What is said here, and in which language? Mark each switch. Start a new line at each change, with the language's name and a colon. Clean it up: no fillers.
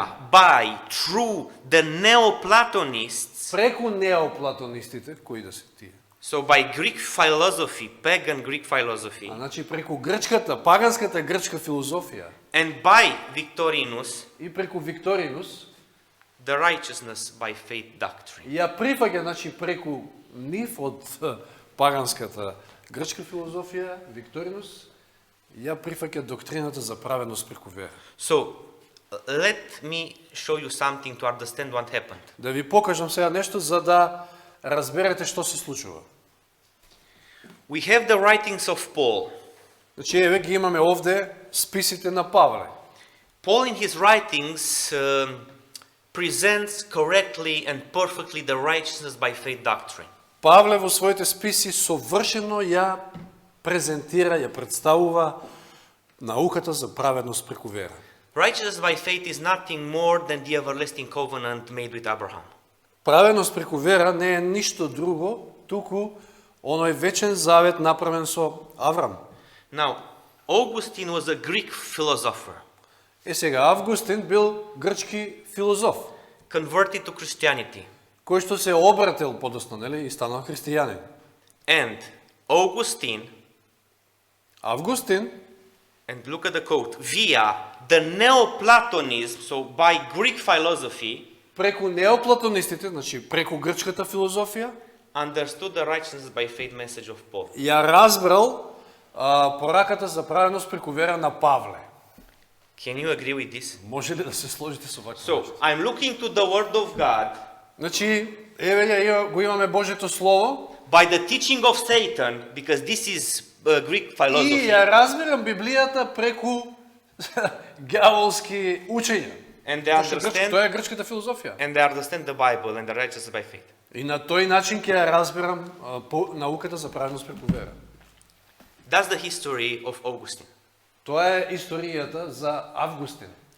English: by, through the Neoplatonists,
Macedonian: преку неоплатонистите, кои да се тие.
English: so by Greek philosophy, pagan Greek philosophy,
Macedonian: Значи преку грчката, паганската грчка филозофија
English: and by Victorinus,
Macedonian: и преку Викторинус,
English: the righteousness by faith doctrine.
Macedonian: ја прифаќа, значи преку нив од паганската грчка филозофија, Викторинус, ја прифаќа доктрината за праведност преку вера.
English: So, let me show you something to understand what happened.
Macedonian: Да ви покажам сега нешто за да разберете што се случува.
English: We have the writings of Paul.
Macedonian: Значи, еве ги имаме овде списите на Павле.
English: Paul in his writings presents correctly and perfectly the righteousness by faith doctrine.
Macedonian: Павле во своите списи совршено ја презентира, ја представува науката за праведност преку вера.
English: Righteousness by faith is nothing more than the everlasting covenant made with Abraham.
Macedonian: Праведност преку вера не е ништо друго, туку оној вечен завет направен со Аврам.
English: Now, Augustine was a Greek philosopher,
Macedonian: Сега Августин бил грчки филозоф,
English: converted to Christianity.
Macedonian: кој што се обратил подосно, нели, и станал христијанин.
English: And Augustine,
Macedonian: Августин,
English: and look at the quote, via the Neoplatonism, so by Greek philosophy,
Macedonian: преку неоплатонистите, значи преку грчката филозофија,
English: understood the righteousness by faith message of Paul.
Macedonian: ја разбрал пораката за праведност преку вера на Павле.
English: Can you agree with this?
Macedonian: Може ли да се сложите со вакво?
English: So, I'm looking to the Word of God
Macedonian: Значи, еве ја го имаме Божјето слово
English: by the teaching of Satan, because this is Greek
Macedonian: и
English: philosophy,
Macedonian: ја разбирам Библијата преку ѓаволски учења.
English: and they understand,
Macedonian: Тоа е грчката филозофија.
English: and they understand the Bible and the righteousness by faith.
Macedonian: И на тој начин ќе ја разбирам науката за праведност преку вера.
English: That's the history of Augustine.
Macedonian: Тоа е историјата за Августин.